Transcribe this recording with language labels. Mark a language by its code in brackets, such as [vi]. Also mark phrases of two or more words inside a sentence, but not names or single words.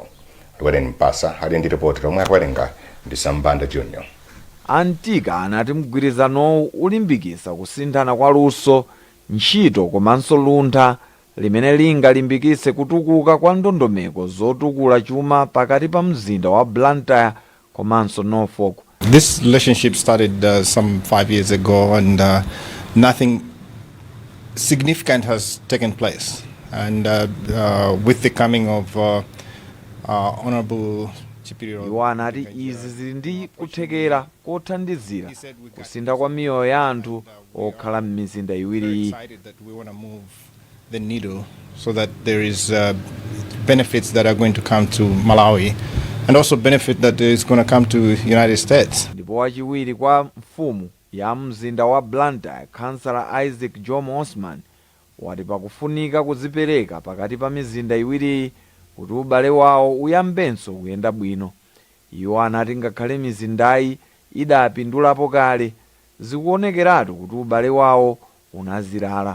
[ny] Lweren Mpasa ali ndi ripoti lomwe akuwerenga ndi Sambanda Junior. Antika anati mgwirizano ulimbikitsa kusinthana kwa luso, ntchito komanso luntha limene lingalimbikitse kutukuka kwa ndondomeko zotukula chuma pakati pa mzinda wa Blantyre komanso Norfolk. [en] This relationship started some 5 years ago and nothing significant has taken place. And with the coming of Honorable [ny] Iwo anati izi zili ndi kuthekera kothandizira kusintha kwa miyoyo ya anthu okhala m'mizinda iwiriyi. [en] The needle so that there is benefits that are going to come to Malawi and also benefit that is going to come to United States. [ny] Ndipo wachiwiri kwa mfumu ya mzinda wa Blantyre, Councillor Isaac John Osman, wati pakufunika kuzipereka pakati pa mizinda iwiri kuti ubale wawo uyambenso kuyenda bwino. Iwo anati ngakhale mizindayi idapindulapo kale, zikuonekeratu kuti ubale wawo unazirala.